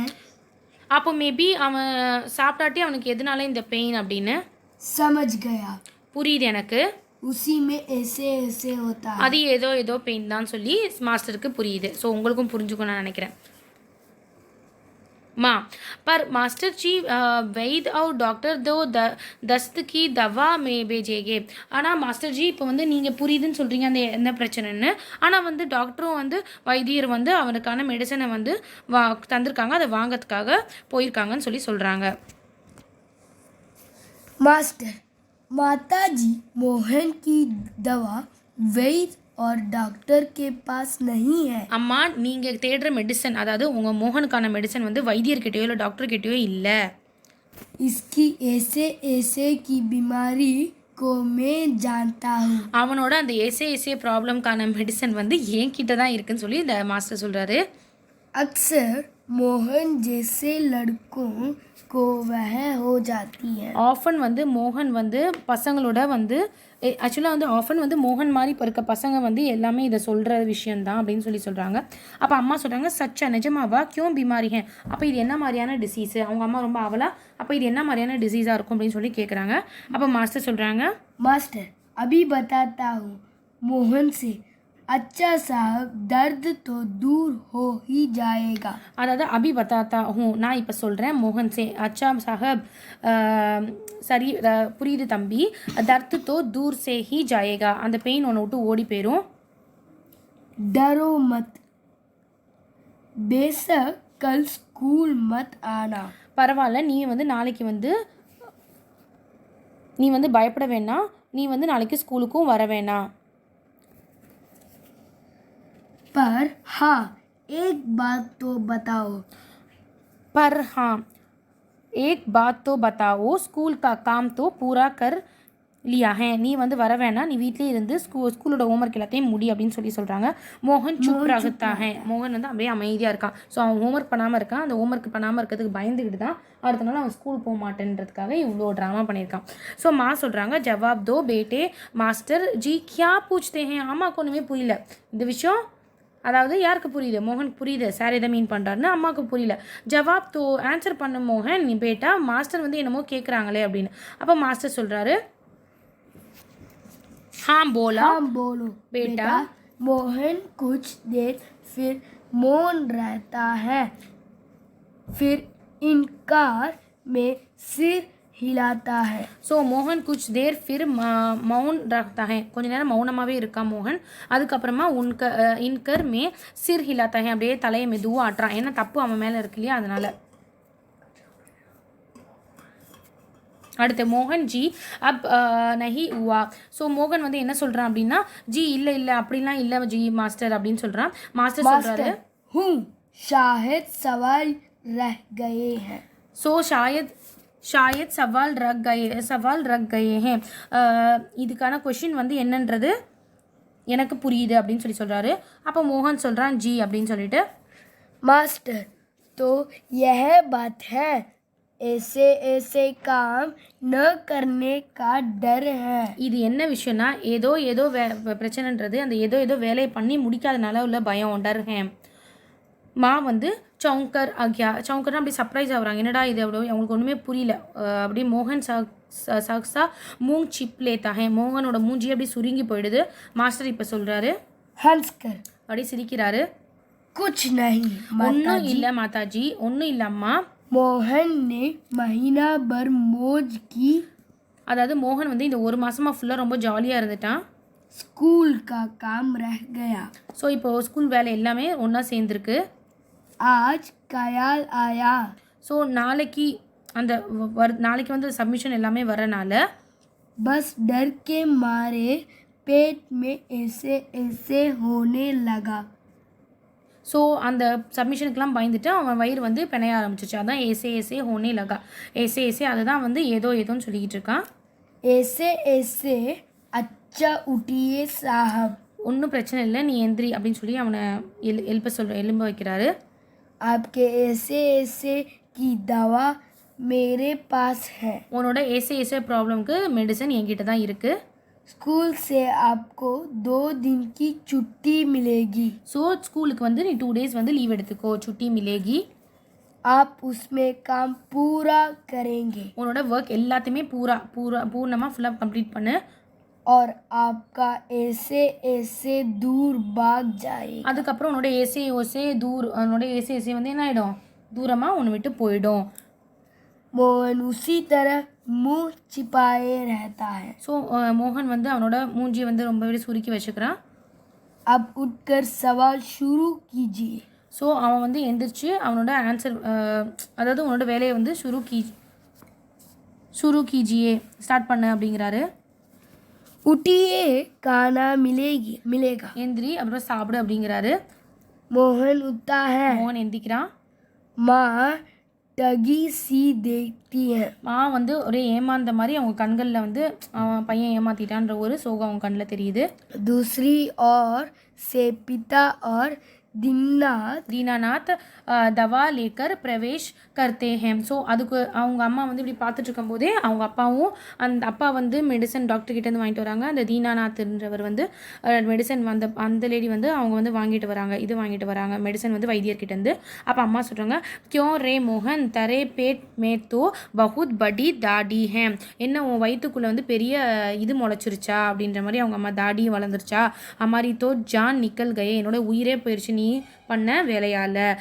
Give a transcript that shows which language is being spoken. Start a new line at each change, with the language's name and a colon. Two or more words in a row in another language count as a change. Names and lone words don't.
Tamil: அப்போ மேபி அவன் சாப்பிட்டாட்டி அவனுக்கு எதனால இந்த பெயின் அப்படின்னு
Hindi: समझ गया.
Tamil: புரியுது எனக்கு.
Hindi: उसी में ऐसे ऐसे होता है.
Tamil: அது ஏதோ பெயின் தான் சொல்லி மாஸ்டருக்கு புரியுது. ஸோ உங்களுக்கும் புரிஞ்சுக்கும் நான் நினைக்கிறேன்.
Hindi: माँ पर मास्टर जी वैद और डॉक्टर दो दस्त की दवा में भेजेंगे.
Tamil: ஆனால் மாஸ்டர் ஜி இப்போ வந்து நீங்கள் புரியுதுன்னு சொல்கிறீங்க அந்த என்ன பிரச்சனைன்னு. ஆனால் வந்து டாக்டரும் வந்து வைத்தியர் வந்து அவனுக்கான மெடிசனை வந்து தந்திருக்காங்க, அதை வாங்கிறதுக்காக போயிருக்காங்கன்னு சொல்லி சொல்கிறாங்க.
Hindi: मास्टर, माता जी मोहन की दवा वैद और डॉक्टर के पास नहीं है.
Tamil: அம்மா நீங்கள் தேடுற மெடிசன், அதாவது உங்கள் மோகனுக்கான மெடிசன் வந்து வைத்தியர்கிட்டயோ இல்லை டாக்டர்கிட்டயோ இல்லை.
Hindi: इसकी ऐसे ऐसे की बीमारी को मैं जानता हूँ.
Tamil: அவனோட அந்த ஏசே ப்ராப்ளம்க்கான மெடிசன் வந்து என்கிட்ட தான் இருக்குன்னு சொல்லி இந்த மாஸ்டர் சொல்கிறாரு.
Hindi: अक्सर मोहन जैसे लड़कों को वह हो जाती है.
Tamil: ஆஃபன் வந்து மோகன் வந்து பசங்களோட வந்து ஆக்சுவலாக வந்து ஆஃபன் வந்து மோகன் மாதிரி இப்போ இருக்க பசங்க வந்து எல்லாமே இதை சொல்கிற விஷயந்தான் அப்படின்னு சொல்லி சொல்கிறாங்க. அப்போ அம்மா சொல்கிறாங்க, சச்சா நிஜமாவா,
Hindi: क्यों बीमारी है.
Tamil: அப்போ இது என்ன மாதிரியான டிசீஸு? அவங்க அம்மா ரொம்ப அவலா, அப்போ இது என்ன மாதிரியான டிசீஸாக இருக்கும் அப்படின்னு சொல்லி கேட்குறாங்க. அப்போ மாஸ்டர் சொல்கிறாங்க,
Hindi: मास्टर अभी बताता हूँ मोहन से. अच्छा साहब, दर्द तो दूर हो ही जाएगा.
Tamil: அதாவது
Hindi: अभी बताता
Tamil: நான் இப்போ சொல்கிறேன் மோகன் சே.
Hindi: अच्छा साहब,
Tamil: சரி புரியுது தம்பி.
Hindi: दर्द तो दूर से ही जाएगा,
Tamil: அந்த பெயின் ஒன்று விட்டு ஓடி போயிடும்.
Hindi: डरो मत, बेशक कल स्कूल मत आना.
Tamil: பரவாயில்ல, நீ வந்து நாளைக்கு வந்து நீ வந்து பயப்பட வேணாம், நீ வந்து நாளைக்கு ஸ்கூலுக்கும் வர வேணாம்.
Hindi: पर हाँ, एक बात तो बताओ. पर हाँ एक बात तो बताओ, स्कूल का काम तो पूरा कर लिया है.
Tamil: நீ வந்து வர வேணாம், நீ வீட்டிலே இருந்து ஸ்கூலோட ஹோம்ஒர்க் எல்லாத்தையும் முடி அப்படின்னு சொல்லி சொல்கிறாங்க.
Hindi: मोहन चुप रहता है.
Tamil: மோகன் வந்து அப்படியே அமைதியாக இருக்கான். ஸோ அவன் ஹோம்ஒர்க் பண்ணாமல் இருக்கான். அந்த ஹோம்ஒர்க் பண்ணாமல் இருக்கிறதுக்கு பயந்துக்கிட்டு தான் அடுத்த நாள் அவன் ஸ்கூல் போக மாட்டேன்றதுக்காக இவ்வளோ ட்ராமா பண்ணியிருக்கான். ஸோ மா சொல்கிறாங்க,
Hindi: जवाब दो बेटे मास्टर जी क्या पूछते है.
Tamil: அம்மாவுக்கு ஒன்றுமே புரியல இந்த விஷயம். அதாவது யாருக்கு புரியுது? மோகனுக்கு புரியுது சார் எதை மீன் பண்ணுறாருன்னு. அம்மாவுக்கு புரியல.
Hindi: जवाब दो
Tamil: ஆன்சர் பண்ண மோகன், நீ பேட்டா மாஸ்டர் வந்து என்னமோ கேட்குறாங்களே அப்படின்னு. அப்போ மாஸ்டர் சொல்கிறாரு,
Hindi: हाँ बोलो बेटा. मोहन कुछ देर फिर मौन रहता है, फिर इनकार में सिर हिलाता है। ஸோ मोहन कुछ देर फिर मौन रहता है,
Tamil: கொஞ்ச நேரம் மௌனமாகவே இருக்கான் மோகன். அதுக்கப்புறமா
Hindi: इनकार में सिर हिलाता है,
Tamil: அப்படியே தலையை மெதுவாக ஆட்டுறான். ஏன்னா தப்பு அவன் மேலே இருக்கு இல்லையா, அதனால.
Hindi: அடுத்து मोहन जी अब नहीं उवा.
Tamil: ஸோ மோகன் வந்து என்ன சொல்கிறான் அப்படின்னா, ஜி இல்லை இல்லை அப்படிலாம் இல்லை ஜி மாஸ்டர் அப்படின்னு சொல்கிறான். மாஸ்டர் சொல்கிறாரு
Hindi: हूँ शायद सवाल रह गए हैं।
Tamil: ஸோ
Hindi: शायद सवाल रह गए है,
Tamil: இதுக்கான கொஷின் வந்து என்னன்றது எனக்கு புரியுது அப்படின்னு சொல்கிறாரு. அப்போ மோகன் சொல்கிறான் ஜி அப்படின்னு சொல்லிட்டு,
Hindi: मास्टर तो यह बात है, ऐसे ऐसे काम न करने का डर है।
Tamil: இது என்ன விஷயம்னா, ஏதோ பிரச்சனைன்றது அந்த ஏதோ வேலையை பண்ணி முடிக்காதனால உள்ள பயம்,
Hindi: डर है.
Tamil: மா வந்து சவுங்கர் ஆகியா, சவுங்கர்னா அப்படி சர்ப்ரைஸ் ஆகுறாங்க, என்னடா இது அப்படி அவங்களுக்கு ஒன்றுமே புரியல. அப்படி மோகன்
Hindi: सकसा मुंह छिप लेता है,
Tamil: மோகனோட மூஞ்சி அப்படி சுருங்கி போயிடுது. மாஸ்டர் இப்போ சொல்கிறாரு
Hindi: हंसकर
Tamil: அப்படி சிரிக்கிறாரு.
Hindi: कुछ नहीं
Tamil: ஒன்றும் இல்லை மாதாஜி, ஒன்றும் இல்லை அம்மா.
Hindi: मोहन ने महीना भर मौज की।
Tamil: அதாவது மோகன் வந்து இந்த 1 மாதமாக ஃபுல்லாக ரொம்ப ஜாலியாக இருந்துட்டான்.
Hindi: स्कूल का काम रह गया।
Tamil: ஸோ இப்போது ஸ்கூல் வேலை எல்லாமே ஒன்றா சேர்ந்துருக்கு.
Hindi: आज ख्याल आया।
Tamil: ஸோ நாளைக்கு வந்து சப்மிஷன் எல்லாமே வரனால
Hindi: बस डर के मारे पेट में ऐसे ऐसे होने लगा।
Tamil: ஸோ அந்த சப்மிஷனுக்கெலாம் பயந்துட்டு அவன் வயிறு வந்து பிணைய ஆரம்பிச்சிச்சு. அதான்
Hindi: ऐसे होने लगा,
Tamil: ஏசே அதுதான் வந்து ஏதோன்னு சொல்லிக்கிட்டு இருக்கான்.
Hindi: ऐसे ऐसे अच्छा उठिए साहब।
Tamil: ஒன்றும் பிரச்சனை இல்லை, நீ எந்திரி அப்படின்னு சொல்லி அவனை எலும்ப வைக்கிறாரு.
Hindi: आपके ऐसे ऐसे की दवा मेरे पास है।
Tamil: உன்னோட ஏசே ப்ராப்ளம்க்கு மெடிசன் என்கிட்ட தான் இருக்குது.
Hindi: स्कूल से आपको 2 दिन की छुट्टी मिलेगी।
Tamil: ஸோ ஸ்கூலுக்கு வந்து நீ 2 days வந்து லீவ் எடுத்துக்கோ,
Hindi: छुट्टी मिलेगी. आप उसमें काम पूरा करेंगे
Tamil: உன்னோட ஒர்க் எல்லாத்தையுமே பூர்ணமாக ஃபுல்லாக கம்ப்ளீட் பண்ணு.
Hindi: और आपका ऐसे ऐसे दूर भाग जाएगा।
Tamil: அதுக்கப்புறம் உன்னோட ஏசே வந்து என்ன ஆகிடும், தூரமாக உன்னை விட்டு போயிடும்.
Hindi: मोहन उसी तरह मुंह छिपाए रहता है।
Tamil: ஸோ மோகன் வந்து அவனோட மூஞ்சியை வந்து ரொம்பவே சுருக்கி வச்சுக்கிறான்.
Hindi: अब उठकर सवाल शुरू कीजिए।
Tamil: ஸோ அவன் வந்து எந்திரிச்சு அவனோட ஆன்சர், அதாவது உன்னோட வேலையை வந்து
Hindi: शुरू कीजिए
Tamil: ஸ்டார்ட் பண்ண அப்படிங்கிறாரு.
Hindi: उठिए खाना मिलेगा।
Tamil: எந்திரி அப்புறம் சாப்பிடு அப்படிங்கிறாரு.
Hindi: मोहन उठता है।
Tamil: மோகன் எந்திரிக்கிறான்.
Hindi: माँ टगी सी देखती है।
Tamil: மா வந்து ஒரே ஏமாந்த மாதிரி அவங்க கண்களில் வந்து அவன் பையன் ஏமாத்திட்டான்ற ஒரு சோகம் அவங்க கண்ணில் தெரியுது.
Hindi: दूसरी ओर से पिता और दीनानाथ दवा लेकर प्रवेश करते हैं.
Tamil: ஸோ அதுக்கு அவங்க அம்மா வந்து இப்படி பார்த்துட்டு இருக்கும்போதே அவங்க அப்பாவும் அந்த அப்பா வந்து மெடிசன் டாக்டர்கிட்டேருந்து வாங்கிட்டு வராங்க. அந்த தீனாநாத்ன்றவர் வந்து மெடிசன் அந்த லேடி வந்து அவங்க வந்து வாங்கிட்டு வராங்க மெடிசன் வந்து வைத்தியர்கிட்டேருந்து. அப்போ அம்மா சொல்கிறாங்க,
Hindi: क्यों रे मोहन तेरे पेट में तो बहुत बड़ी दाढ़ी है,
Tamil: என்ன உன் வயிற்றுக்குள்ளே வந்து பெரிய இது முளைச்சிருச்சா அப்படின்ற மாதிரி அவங்க அம்மா, தாடியும் வளர்ந்துருச்சா,
Hindi: हमारी तो जान निकल गए,
Tamil: என்னோட உயிரே போயிடுச்சு நீ பண்ண வேலையால்.